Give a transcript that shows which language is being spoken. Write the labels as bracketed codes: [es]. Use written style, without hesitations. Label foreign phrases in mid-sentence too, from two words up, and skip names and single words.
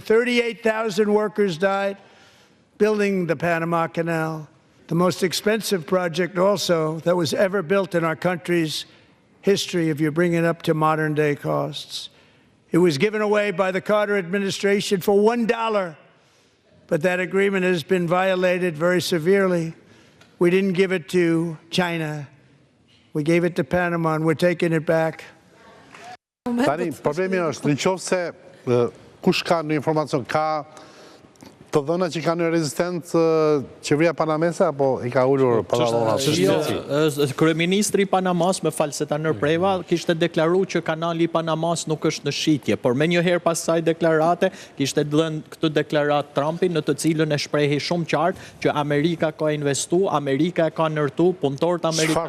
[en] 38,000 workers died building the Panama Canal, the most expensive project also that was ever built in our country's history if you bring it up to modern day costs. It was given away by the Carter administration for $1, but that agreement has been violated very severely. We didn't give it to China. We gave it to Panama, and we're taking it back. [sq] Tani, problemi është, në qoftë se kush ka në informacion, ka të dhëna që ka në rezistencë qeveria panamese, apo i ka ullur Panama? Kryeministri i Panamas, me falë se ta nërpreva, kishte deklaru që kanali i Panamas nuk është në shitje, por me njëherë pas saj deklarate, kishte dhënë këtë deklarat Trumpi, në të cilën e shprehi shumë qartë që Amerika ka investu, Amerika e ka nërtu, punëtorët Amerikanë.